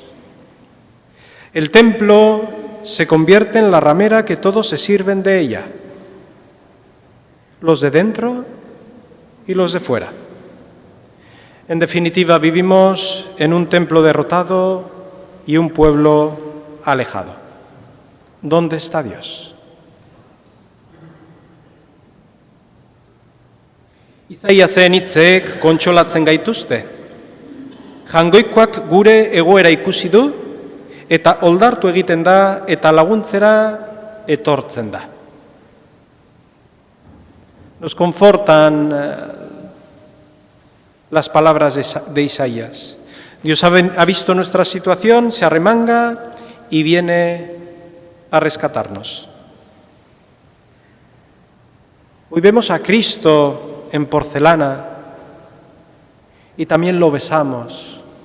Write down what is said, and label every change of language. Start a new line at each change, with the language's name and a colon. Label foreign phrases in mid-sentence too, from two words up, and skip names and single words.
Spanish: El templo se convierte en la ramera que todos se sirven de ella, los de dentro y los de fuera. En definitiva, vivimos en un templo derrotado y un pueblo alejado. ¿Dónde está Dios?
Basque: Isaiasen hitzek kontsolatzen gaituzte. Jangoikoak gure egoera ikusi du eta oldartu egiten da eta laguntzera etortzen da.
Spanish: Nos confortan las palabras de Isaías. Dios ha visto nuestra situación, se arremanga y viene a rescatarnos. Hoy vemos a Cristo en porcelana y también lo besamos.